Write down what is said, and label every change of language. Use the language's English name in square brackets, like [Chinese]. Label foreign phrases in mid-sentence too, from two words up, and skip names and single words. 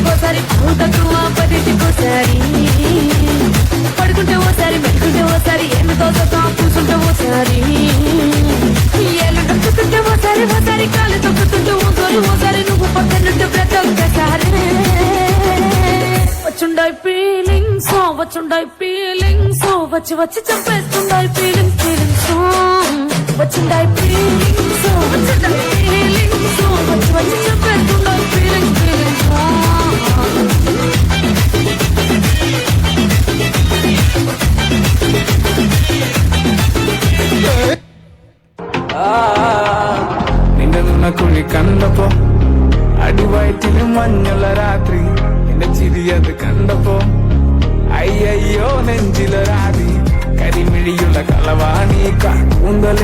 [Telugu] ఓసారి పదింటికి ఓసారి పడుకుంటే ఓసారి మెట్టుకుంటే ఓసారి ఏమితో కూర్చుంటే ఓసారి ఏళ్ళు తొక్కుతుంటే ఓసారి ఓసారి కాళ్ళు తొక్కుతుంటే ఓసారి నువ్వు పక్కనుంటే ప్రతి ఒక్కసారి వచ్చుండాయి ఫీలింగ్స్ వచ్చి వచ్చి చంపేస్తుండాయి ఫీలింగ్స్ వచ్చుండాయి ఫీలింగ్స్ వచ్చి వచ్చి చంపేస్తుండాయి ఫీలింగ్స్ [Malayalam] നിന്ന കുഴി കണ്ടപ്പോ അടിവയറ്റില് മഞ്ഞുള്ള രാത്രി എന്റെ ചിരിയത് കണ്ടപ്പോ അയ്യോ നെഞ്ചിലൊരാതി കരിമിഴിയുള്ള കളവാണി കൂന്തല്